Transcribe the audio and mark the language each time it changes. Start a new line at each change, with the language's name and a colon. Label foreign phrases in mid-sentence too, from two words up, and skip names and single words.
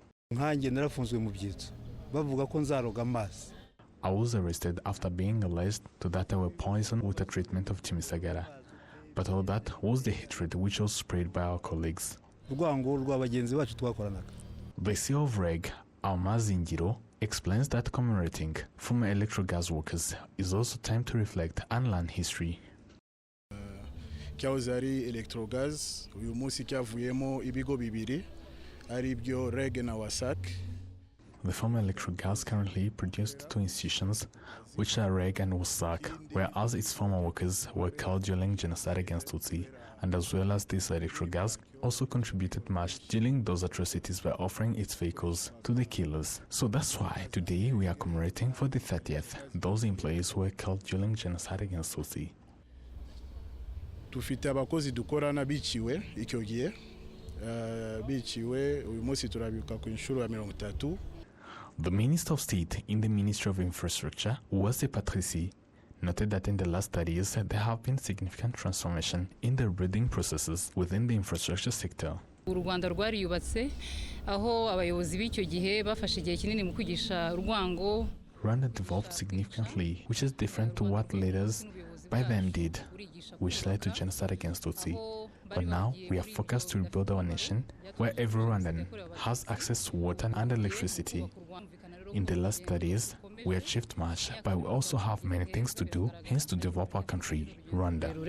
English: I was arrested after being alleged that I were poisoned with the treatment of Chimisagara. But all that was the hatred which was spread by our colleagues. The CEO of REG, Almazingiro, explains that commemorating former Electrogas workers is also time to reflect and learn history.
Kinyarwanda: Cyahoze ari Electrogas uyu munsi cyavuyemo ibigo bibiri aribyo REG na WASAC.
English: The former electric gas currently produced 2 institutions, which are REG and WASAC, whereas its former workers were killed during genocide against Tutsi, and as well as this electric gas also contributed much during those atrocities by offering its vehicles to the killers. So that's why today we are commemorating for the 30th those employees who were killed during genocide against Tutsi.
Kinyarwanda: Tufite abakozi dukorana biciwe icyo gihe biciwe uyu munsi turabibuka ku inshuro ya 30.
English: The Minister of State in the Ministry of Infrastructure, Uwase Patrici, noted that in the last 30 years there have been significant transformation in the rebuilding processes within the infrastructure sector.
Kinyarwanda: Rwanda rwariyubatse aho abayobozi b'icyo gihe bafashe igihe kinini mu kwigisha urwango.
English: Rwanda developed significantly, which is different to what leaders by then did, which led to genocide against Tutsi. But now we are focused to rebuild our nation where every Rwandan has access to water and electricity. In the last 30 years, we achieved much, but we also have many things to do, hence to develop our country, Rwanda.